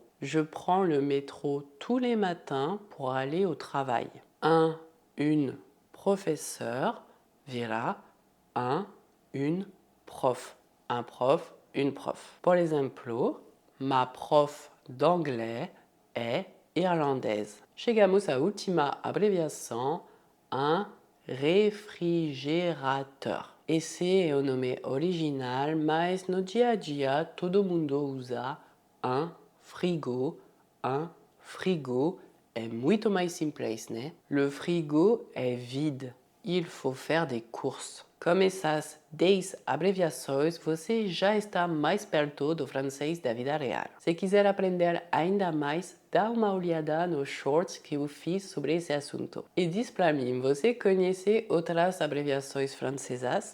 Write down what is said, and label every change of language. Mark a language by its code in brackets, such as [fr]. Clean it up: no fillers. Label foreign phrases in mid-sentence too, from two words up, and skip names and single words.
[fr] Je prends le métro tous les matins pour aller au travail. Une professeur vira une prof. Un prof, une prof. Pour l'exemple, ma prof d'anglais est irlandaise. [pt] Chegamos à última abreviação, [fr] un refrigerateur. [pt] Esse é o nome original, mas no dia a dia todo mundo usa [fr] un frigo. Un frigo [pt] é muito mais simples, né? [fr] Le frigo est vide. Il faut faire des courses. [pt] Com essas 10 abreviações, você já está mais perto do francês da vida real. Se quiser aprender ainda mais, dá uma olhada nos shorts que eu fiz sobre esse assunto. E diz para mim, você conhece outras abreviações francesas?